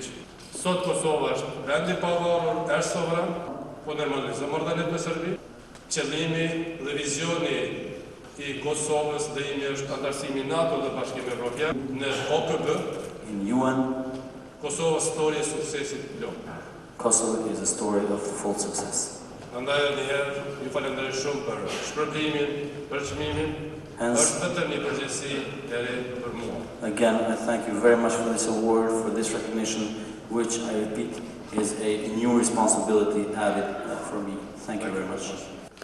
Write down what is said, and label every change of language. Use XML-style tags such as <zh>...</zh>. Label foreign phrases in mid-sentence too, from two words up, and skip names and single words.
<sq>Sot Kosova është vend i pavarur, është sovran, po normalizojmë marrëdhëniet me Serbinë. Qëllimi dhe vizioni i Kosovës dhe imi është antarësimi NATO dhe Bashkimit Evropian në OKB.</sq> <en>In UN,</en> <sq>Kosova story e suksesit plot.</sq> <en>Kosovo is a story of full success.</en> <sq>Andaj njëherë ju falenderoj shumë për shpërblimin, për çmimin. Është vetëm një përgjegjësi e re për mua.</sq> <en>Again, I thank you very much for this award, for this recognition, which I repeat is a new responsibility added for me. Thank you very much.</en>